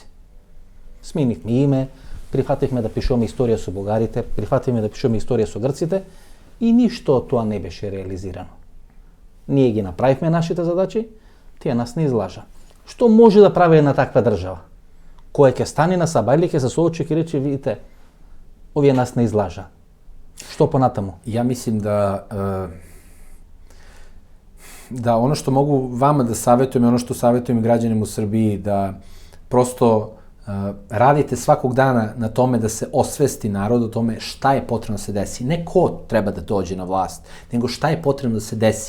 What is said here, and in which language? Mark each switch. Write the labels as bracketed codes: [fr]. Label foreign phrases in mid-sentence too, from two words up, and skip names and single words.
[mk] Сменивме име, прифативме да пишуваме историја со бугарите, прифативме да пишуваме историја со грците и ништо од тоа не беше реализирано. Ние ги направивме нашите задачи, тие нас не излажа. Што може да прави една таква држава? Која ќе стане на сабајле, ќе се соочи и рече, видите, овие нас не излажа. Што понатаму? [sr] Ja mislim da ono što mogu vama da savjetujem i ono što savjetujem građanima u Srbiji, da prosto radite svakog dana na tome da se osvesti narod o tome šta je potrebno da se desi. Ne ko treba da dođe na vlast, nego šta je potrebno da se desi.